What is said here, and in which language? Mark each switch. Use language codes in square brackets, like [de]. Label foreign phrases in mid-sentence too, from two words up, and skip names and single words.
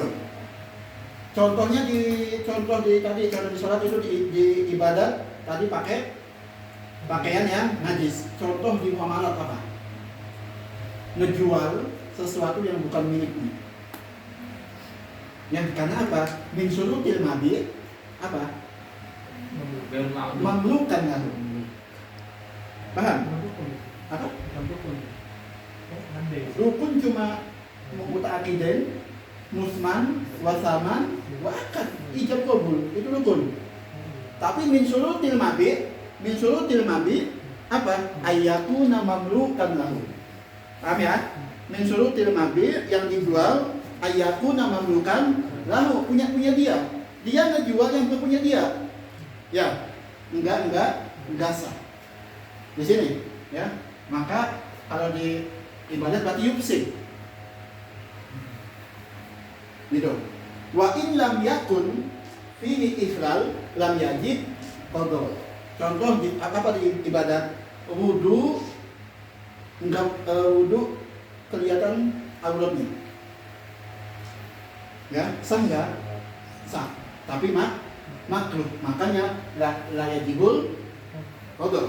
[id] Contoh di sholat itu di ibadat tadi pakai pakaian yang najis. Contoh di muamalah apa? Ngejual sesuatu yang bukan miliknya. Yang karena apa? [ar] Min syurutil mabi [id] apa? [ar] Mamlukan lalu. Paham? [id] Apa? Rukun cuma [ar] muta'akidain, musman, wasaman, wa akad, [id] ijab qabul, itu rukun. Tapi [ar] min syurutil mabi [id] apa? [ar] Ayyakuna mamlukan lahu. [id] Paham ya? [ar] Min syurutil mabi [id] yang dijual [ar] ayyakuna mamlukan lahu, [id] punya dia. Dia ngejual yang punya dia. Ya. Enggak sah. Di sini, ya. Maka kalau di ibadat berarti yufsid. Gitu. [ar] Wa in lam yakun fihi ikhlal lam yajib qada. [id] Contoh di ibadat wudu, enggak wudu kelihatan auratnya. Ya, sah enggak? Sah. Tapi makruh. [ar] Makanya la yajibul qada.